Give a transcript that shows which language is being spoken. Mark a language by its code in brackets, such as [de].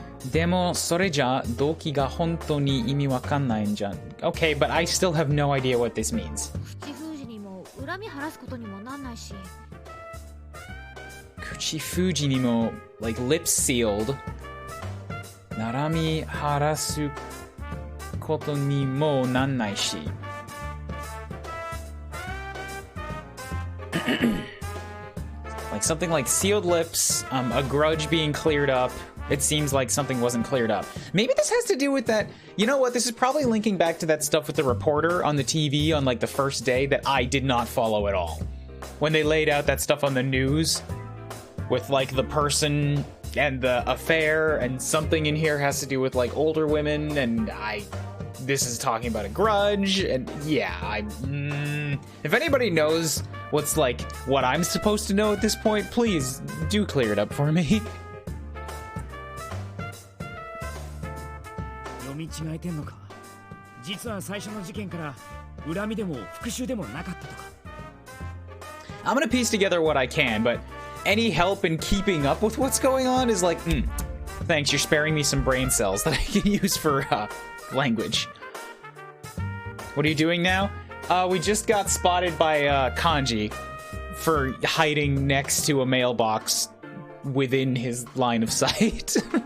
[ja] Demo, それじゃ動機が本当に意味わかんないんじゃん。 [en] Okay, but I still have no idea what this means. [ja] 口封じにも恨み晴らすことにもなんないし。口封じにも [en] like lips sealed. [ja] 恨み晴らすことにもなんないし。 [en] Like something like sealed lips, a grudge being cleared up. It seems like something wasn't cleared up. Maybe this has to do with that. You know what? This is probably linking back to that stuff with the reporter on the TV on like the first day that I did not follow at all. When they laid out that stuff on the news with like the person and the affair, and something in here has to do with like older women, and this is talking about a grudge, and yeah, if anybody knows what's like what I'm supposed to know at this point, please do clear it up for me. [ja] 読み違えてんのか。実は最初の事件から恨みでも復讐でもなかったとか。 [en] I'm gonna piece together what I can, but any help in keeping up with what's going on is like, thanks, you're sparing me some brain cells that I can use for language. What are you doing now? We just got spotted by Kanji for hiding next to a mailbox within his line of sight.